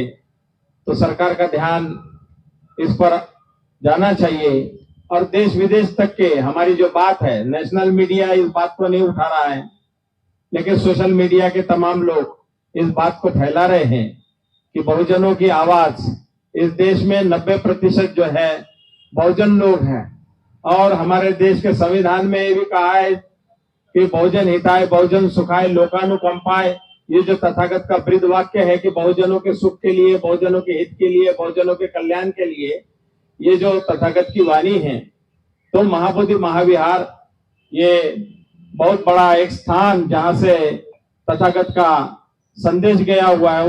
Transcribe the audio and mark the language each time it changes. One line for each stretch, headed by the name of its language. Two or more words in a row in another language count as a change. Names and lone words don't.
Hindi: तो सरकार का ध्यान इस पर जाना चाहिए और देश विदेश तक के हमारी जो बात है,
English: national media
Hindi: इस बात को नहीं उठा रहा है, लेकिन
English: social media
Hindi: के तमाम लोग इस बात को फैला रहे हैं कि बहुजनों की आवाज इस देश में 90% जो है बहुजन लोग हैं। और हमारे देश के संविधान में ये भी कहा है कि
Sanskrit: बहुजन हिताय, बहुजन सुखाय, लोकानुकंपाय,
Hindi: ये जो तथागत का वृद्ध वाक्य है कि बहुजनों के सुख के लिए, बहुजनों के हित के लिए, बहुजनों के कल्याण के लिए ये जो तथागत की वाणी है। तो महाबोधि महाविहार ये बहुत बड़ा एक स्थान जहां से तथागत का संदेश गया हुआ है।